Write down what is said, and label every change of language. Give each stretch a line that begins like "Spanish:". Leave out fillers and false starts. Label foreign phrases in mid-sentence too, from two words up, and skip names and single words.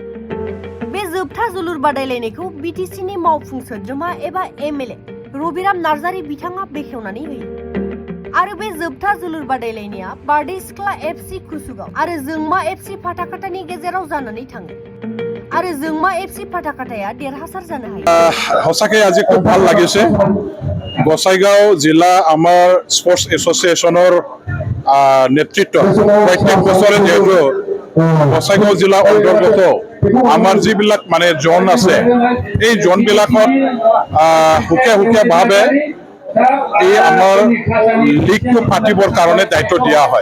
Bodo: बे जोबथा जोलुर बादायलायनायखौ बीटीसीनि मावफुं सोद्रोमा एबा एमएलए रबिराम नार्जारी बिथाङा बेखेवनानै होयो। आरो बे जोबथा जोलुर बादायलायनाया बारदै सिख्ला एफसी कुसुगाव आरो जोंमा एफसी फाटाखाटानि गेजेराव जानानै थाङो आरो जोंमा एफसी फाटाखाटाया देरहासार जानो हायो।
Assamese: সঁচাকৈ আজি খুব ভাল লাগিছে। গোসাইগাঁও জিলা আমাৰ স্পৰ্টছ এছ'চিয়েশ্যনৰ নেতৃত্বত প্ৰত্যেক বছৰে যিহেতু গোসাইগাঁও জিলা অন্তৰ্গত আমাৰ যিবিলাক মানে জোন আছে এই জোনবিলাকত সুকীয়া সুকীয়াভাৱে এই আমাৰ লীগটো পাতিবৰ কাৰণে দায়িত্ব দিয়া হয়।